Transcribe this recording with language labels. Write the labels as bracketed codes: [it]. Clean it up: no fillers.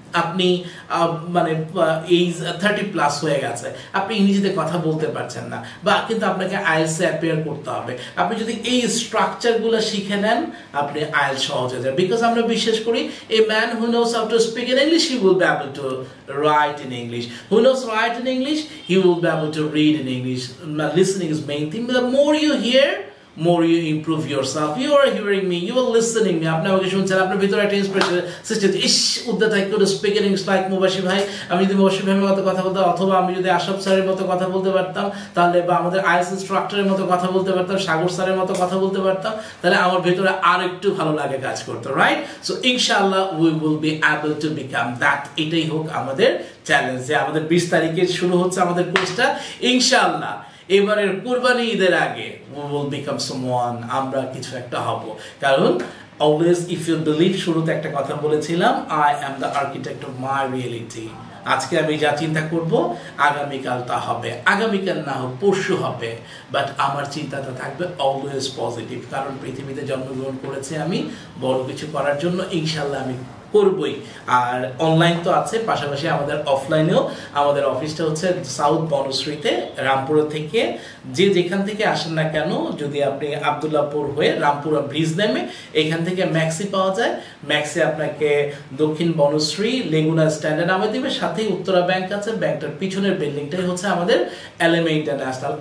[bn] আপনি মানে এইজ 30+ হয়ে গেছে, আপনি ইংরেজিতে কথা বলতে পারছেন না, বা কিন্তু আপনাকে আইএলটিএস অ্যাপিয়ার করতে হবে, আপনি যদি এই স্ট্রাকচারগুলো শিখে নেন আপনি আইএলটিএস সহজ হয়ে যাবে। [en] because [bn] আমরা বিশ্বাস করি [en] A man who knows how to speak in English he will be able to write in English, who knows write in English he will be able to read in English. Listening is main thing. The more you hear, more you improve yourself. You are hearing me, you are listening me. [bn] আপনি আমাকে শুনছেন, আপনার ভিতরে একটা inspiration সৃষ্টি হচ্ছে, ইস উদ্যত [en] I could speak in English like [bn] Mubashir ভাই। আমি যদি মুবাশির ভাইয়ের মতো কথা বলতাম, অথবা আমি যদি আশরাফ স্যারের মতো কথা বলতে পারতাম, তাহলে বা আমাদের আইএলটিএস ইনস্ট্রাক্টরের মতো কথা বলতে পারতাম, সাগর স্যারের মতো কথা বলতে পারতাম, তাহলে আমার ভিতরে আর একটু ভালো লাগে কাজ করতো, রাইট? [en] So ইনশাআল্লাহ we will be able to become that. [bn] এটাই হোক আমাদের চ্যালেঞ্জ, যে আমাদের 20 তারিখে শুরু হচ্ছে আমাদের কোর্সটা। ইনশাআল্লাহ এবারের কুরবানি ঈদের আগে [en] we will become someone, [bn] আমরা কিছু একটা হব। কারণ [en] always if you believe, [bn] শুরুতে একটা কথা বলেছিলাম, [en] I am the architect of my reality। [bn] আজকে আমি যা চিন্তা করব আগামীকাল তা হবে, আগামীকাল না হোক পরশু হবে, বাট আমার চিন্তাটা থাকবে অলওয়েজ পজিটিভ। কারণ পৃথিবীতে জন্মগ্রহণ করেছি আমি বড় কিছু করার জন্য, ইনশাআল্লাহ আমি করবই। আর অনলাইন তো আছে, পাশাপাশি আমাদের অফলাইনেও আমাদের অফিসটা হচ্ছে সাউথ বনশ্রীতে, রামপুরা থেকে যে যেখান থেকে আসেন না কেন, যদি আপনি আবদুল্লাহপুর হয়ে রামপুরা ব্রিজ নেমে এখান থেকে ম্যাক্সি পাওয়া যায়, ম্যাক্সি আপনাকে দক্ষিণ বনশ্রী লেগুনা স্ট্যান্ডে নামে দিবে, সাথেই উত্তরা ব্যাংক আছে, ব্যাংকটার পিছনের বিল্ডিংটাই হচ্ছে আমাদের এলএমএ ইন্টারন্যাশনাল।